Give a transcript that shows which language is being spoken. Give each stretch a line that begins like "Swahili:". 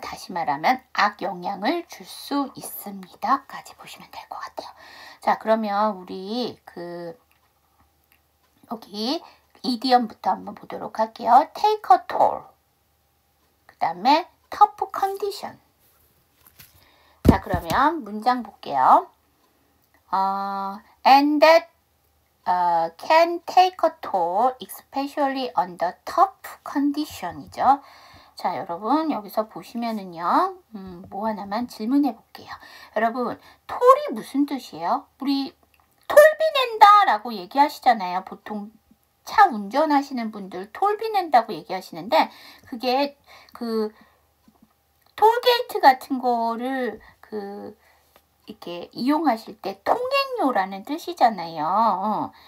Korean: 다시 말하면 악영향을 줄 수 있습니다. 까지 보시면 될 것 같아요. 자, 그러면 우리 여기 이디엄부터 한번 보도록 할게요.
English: take a toll.
Korean: 그 다음에
English: tough condition.
Korean: 자, 그러면 문장 볼게요.
English: And that can take a toll, especially under tough condition이죠.
Korean: 자, 여러분 여기서 보시면은요, 뭐 하나만 질문해 볼게요. 여러분, 톨이 무슨 뜻이에요? 우리 톨비 낸다 라고 얘기하시잖아요. 보통 차 운전하시는 분들 톨비 낸다고 얘기하시는데, 그게 톨게이트 같은 거를 이렇게 이용하실 때 통행료라는 뜻이잖아요.